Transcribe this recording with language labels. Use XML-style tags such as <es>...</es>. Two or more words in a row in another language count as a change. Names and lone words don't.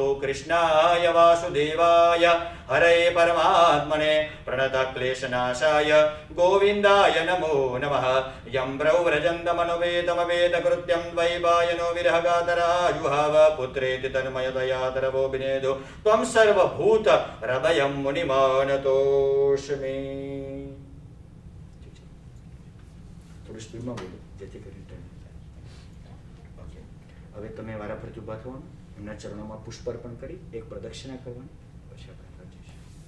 <sa>कृष्णाय वासुदेवाय हरे परमात्मने प्रणतक्लेशनाशाय गोविन्दाय नमो नमः। यं ब्रौव्रजन्तमनुवेदमवेदकृत्यं द्वैपायनो विरहगातराजुहाव पुत्रेति तन्मयतया तरवो विनेदो त्वं सर्वभूत हृदयं मुनिमानतोऽस्मि।</sa> <gu>થોડું સ્પીડમાં બોલો જેથી કરીને</gu> <en>time okay.</en> <gu>હવે તમે વારા ફરતી ઊભા થવાનું, એમના ચરણોમાં પુષ્પાર્પણ કરી એક પ્રદક્ષિણા કરવાની, પછી આપણે આગળ જઈશું.</gu>